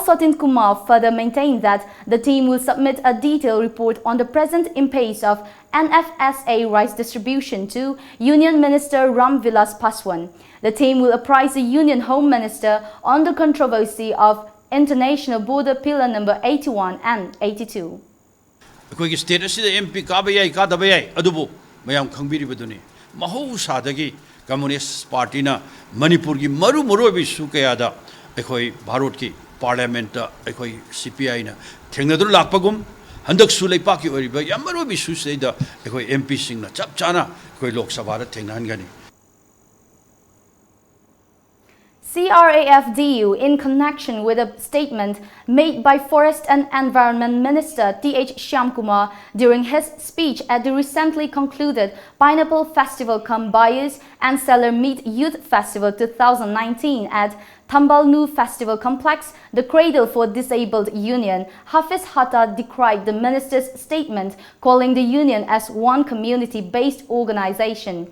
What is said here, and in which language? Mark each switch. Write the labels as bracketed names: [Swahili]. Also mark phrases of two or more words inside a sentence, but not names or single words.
[English] Sotin Kumar further maintained that the team will submit a detailed report on the present impasse of NFSA rice distribution to Union Minister Ram Vilas Paswan. The team will apprise the Union Home Minister on the controversy of International Border Pillar number 81 and 82. [Manipuri] ꯑꯩꯈꯣꯏꯒꯤ ꯁ꯭ꯇꯦꯠ ꯑꯁꯤꯗ MP ꯀꯥꯕ ꯌꯥꯏ ꯀꯥꯗꯕ ꯌꯥꯏ ꯑꯗꯨꯕꯨ ꯃꯌꯥꯝ ꯈꯪꯕꯤꯔꯤꯕꯗꯨꯅꯤ ꯃꯍꯧꯁꯥꯗꯒꯤ ꯀꯝꯃꯨꯅꯤꯁꯠ ꯄꯥꯔꯇꯤꯅ ꯃꯅꯤꯄꯨꯔꯒꯤ ꯃꯔꯨꯑꯣꯏꯕ ꯏꯁꯨ ꯀꯌꯥꯗ ꯑꯩꯈꯣꯏ ꯚꯥꯔꯠꯀꯤ ꯄꯥꯔꯂꯤꯌꯥꯃꯦꯟꯠꯇ ꯑꯩꯈꯣꯏ CPIꯅ ꯊꯦꯡꯅꯗꯨꯅ ꯂꯥꯛꯄꯒꯨꯝ ꯍꯟꯗꯛꯁꯨ ꯂꯩꯄꯥꯛꯀꯤ ꯑꯣꯏꯔꯤꯕ ꯌꯥꯝ ꯃꯔꯨꯑꯣꯏꯕ ꯏꯁꯨꯁꯤꯗ ꯑꯩꯈꯣꯏ MPꯁꯤꯡꯅ ꯆꯞ ꯆꯥꯅ ꯑꯩꯈꯣꯏ ꯂꯣꯛ ꯁꯚꯥꯗ ꯊꯦꯡꯅꯍꯟꯒꯅꯤ. [English] CRAFDU, in connection with a statement made by Forest and Environment Minister T.H. Shyamkumar during his speech at the recently concluded Pineapple Festival cum Buyers and Seller Meet Youth Festival 2019 at Tambalnu Festival Complex, the Cradle for Disabled Union, Hafiz Hatta decried the minister's statement, calling the union as one community-based organization.